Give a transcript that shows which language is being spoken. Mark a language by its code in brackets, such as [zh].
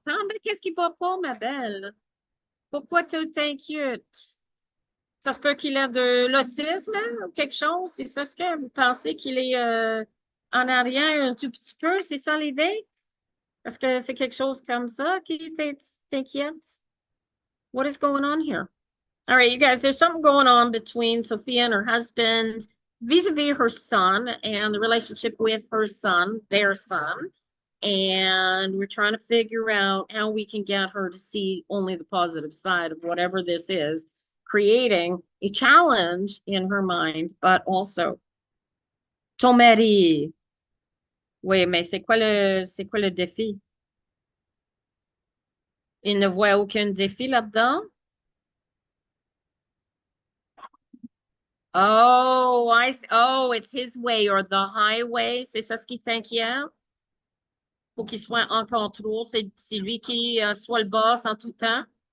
[fr] Ah, mais qu'est-ce qui va pas, ma belle? Pourquoi tu t'inquiètes? Ça se peut qu'il ait de l'autisme hein, ou quelque chose? C'est ça ce que vous pensez qu'il est en arrière un tout petit peu? C'est ça l'idée? Est-ce que c'est quelque chose comme ça qui t'inquiète? [en] What is going on here? All right, you guys, there's something going on between Sophia and her husband vis-a-vis her son and the relationship with her son, their son. And we're trying to figure out how we can get her to see only the positive side of whatever this is, creating a challenge in her mind, but also [fr] ton mari. Oui, mais c'est quoi le défi? Il ne voit aucun défi là-dedans? [en] Oh, oh, it's his way or the highway. [fr] C'est ça ce qui t'inquiète? Faut qu'il soit en contrôle. C'est lui qui soit le boss en tout temps.